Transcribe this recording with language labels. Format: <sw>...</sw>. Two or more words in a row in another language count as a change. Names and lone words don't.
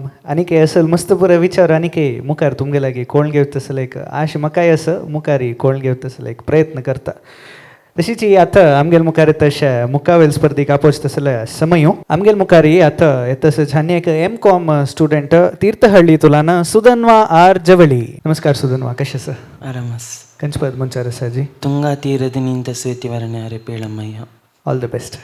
<kok>आनीक हे असल मस्त पुरा विचार आनीक मुखार तुमगे लागीं कोण घेवता तसलें एक आश म्हाकाय आसा मुखार कोण घेवता तसलें एक प्रयत्न करता. तशीच आतां आमगेल मुखार तशे मुक्कावेल स्पर्धेक आपोच तसले समयो आमगेल मुखारी आतां तसंच आनी एक M.Com स्टुडंट तीर्थहळ्ळी सुधन्वा आर जवळी. नमस्कार सुधन्वा, कशें आसा? आरामास. खंयचे पद मनशार आसा जी?</kok> <kn>ತುಂಗಾ ತೀರದ ನಿಂತ ಸೇತಿ ವರನ್ಯಾರೆ ಪೇಳಮ್ಮಯ್ಯ.</kn> <en>All the best.</en>